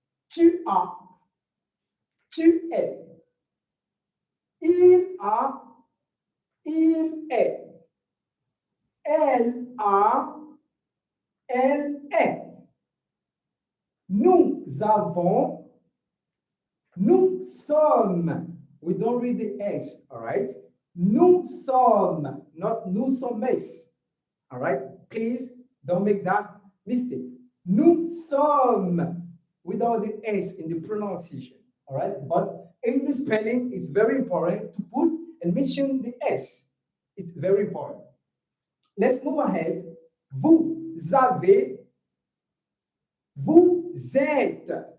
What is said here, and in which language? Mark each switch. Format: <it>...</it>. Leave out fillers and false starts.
<fr>Tu as, tu es. Il a, il est. Elle a, elle est. Nous avons, nous sommes.</fr> <en>We don't read the S, all right?</en> <fr>Nous sommes, not nous sommes.</fr> <en>All right? Please don't make that mistake.</en> <fr>Nous sommes</fr> <en>without the S in the pronunciation. All right? But in the spelling, it's very important to put and mention the S. It's very important. Let's move ahead.</en> <fr>Vous avez, vous êtes.</fr>